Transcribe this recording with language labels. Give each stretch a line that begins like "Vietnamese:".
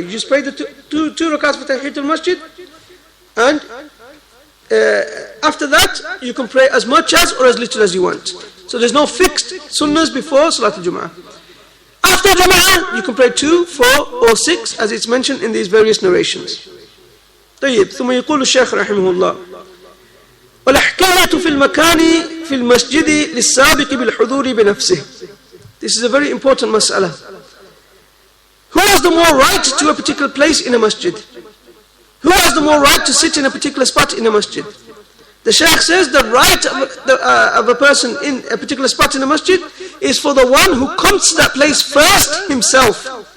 English: You just pray the two rak'ats for Tahiyatul Masjid, and after that, you can pray as much as or as little as you want. So there's no fixed sunnahs before Salatul Jum'ah. After Jum'ah, you can pray 2, 4 or 6 as it's mentioned in these various narrations.
Arabic: طيب ثم يقول الشيخ رحمه الله والحكاية في المكان في المسجد للسابق بالحضور بنفسه.
English: This is a very important mas'ala. Who has the more right to a particular place in a masjid? Who has the more right to sit in a particular spot in a masjid? The Shaykh says the right of a person in a particular spot in a masjid is for the one who comes to that place first himself.